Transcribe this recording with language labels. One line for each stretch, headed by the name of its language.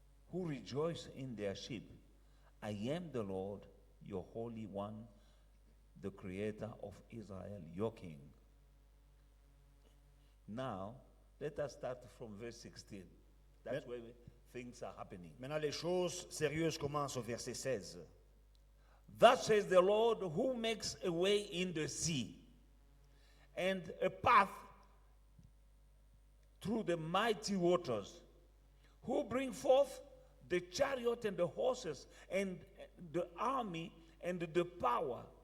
English: who rejoice in their sheep. I am the Lord, your Holy One, the Creator of Israel, your King. Now, let us start from verse 16. That's where things are happening.
French: Maintenant, les choses sérieuses commencent au verset 16.
English: Thus says the Lord, who makes a way in the sea and a path through the mighty waters, who bring forth the chariot and the horses and the army and the power.